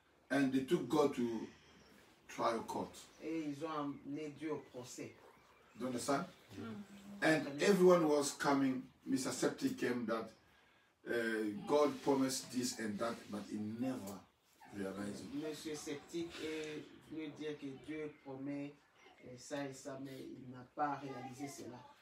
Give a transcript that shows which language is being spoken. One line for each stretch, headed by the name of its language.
English: And they took God to trial court.
French: Et ils ont amené Dieu au procès.
English: Do you understand? And everyone was coming. Mr. Septic came that God promised this and that, but he never realized it.
French: Monsieur Sceptique est venu dire que Dieu promet ça et ça, mais il n'a pas réalisé cela.